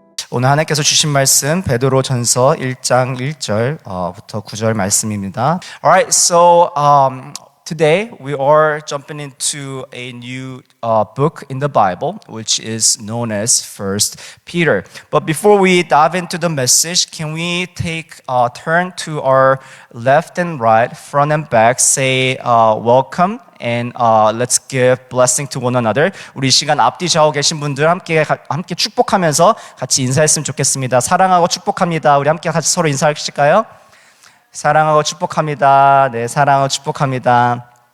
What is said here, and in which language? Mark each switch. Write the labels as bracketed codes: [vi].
[ko] 오늘 하나님께서 주신 말씀 베드로전서 1장 1절부터 9절 말씀입니다. [en] Alright, so today we are jumping into a new book in the Bible, which is known as First Peter. But before we dive into the message, can we take a turn to our left and right, front and back, say welcome. And let's give blessing to one another. [ko] 우리 이 시간 앞뒤 좌우 계신 분들 함께 축복하면서 같이 인사했으면 좋겠습니다. 사랑하고 축복합니다. 우리 함께 같이 서로 인사하실까요? 사랑하고 축복합니다. 네, 사랑하고 축복합니다.